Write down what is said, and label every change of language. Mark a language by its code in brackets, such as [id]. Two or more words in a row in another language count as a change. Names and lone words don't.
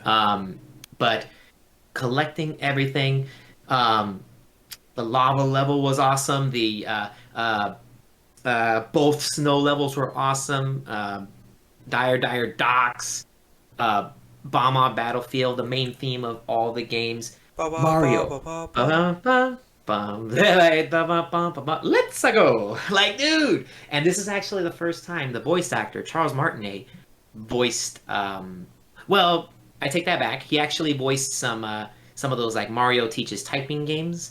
[en] But collecting everything, the lava level was awesome. The both snow levels were awesome. Dire Docks, Bomb Battlefield, the main theme of all the games. Ba ba ba Mario. ba ba ba. Bum, let's go. Like, dude. And this is actually the first time the voice actor, Charles Martinet, voiced well, I take that back. He actually voiced some of those like Mario teaches typing games.